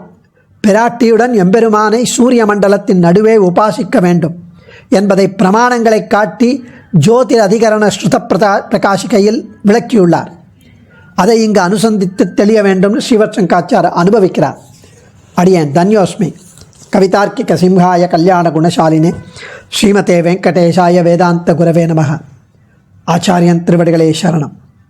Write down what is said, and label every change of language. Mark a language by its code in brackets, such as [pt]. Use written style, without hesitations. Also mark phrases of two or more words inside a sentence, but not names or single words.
[ta] பிராட்டியுடன் எம்பெருமானை சூரிய மண்டலத்தின் நடுவே உபாசிக்க வேண்டும் என்பதை பிரமாணங்களை காட்டி ஜோதிர் அதிகரண ஸ்ருத பிரகாசிகையில் விளக்கியுள்ளார். அதை இங்கு அனுசந்தித்து தெளிய வேண்டும் ஸ்ரீவத்சங்காச்சார் அனுபவிக்கிறார். அடியேன் தன்யோஸ்மி. [sa] कवितार्किक सिंहाय कल्याण गुणशालिने श्रीमते वेङ्कटेशाय वेदान्त गुरवे नमः. [ta] ஆச்சாரியன் திருவடிகளே சரணம்.